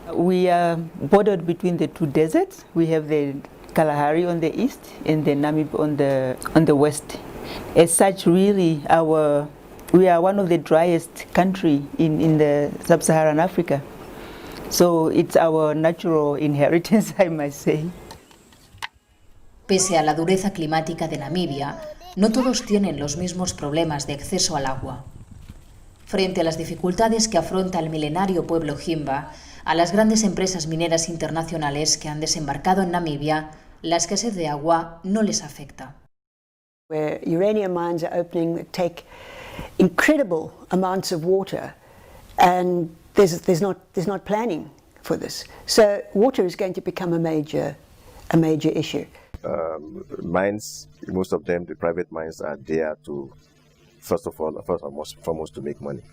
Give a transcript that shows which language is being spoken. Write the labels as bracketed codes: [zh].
[en] We are bordered between the two deserts. We have the Kalahari on the east and the Namib on the west. As such, really, we are one of the driest country in the sub-Saharan Africa. So it's our natural inheritance, I must say. [es] Pese a la dureza climática de Namibia, no todos tienen los mismos problemas de acceso al agua. Frente a las dificultades que afronta el milenario pueblo Himba, a las grandes empresas mineras internacionales que han desembarcado en Namibia, la escasez de agua no les afecta. [en] Where uranium mines are opening that take incredible amounts of water, and there's not planning for this. So water is going to become a major issue. Mines, most of them, the private mines, are there to, first and foremost, to make money.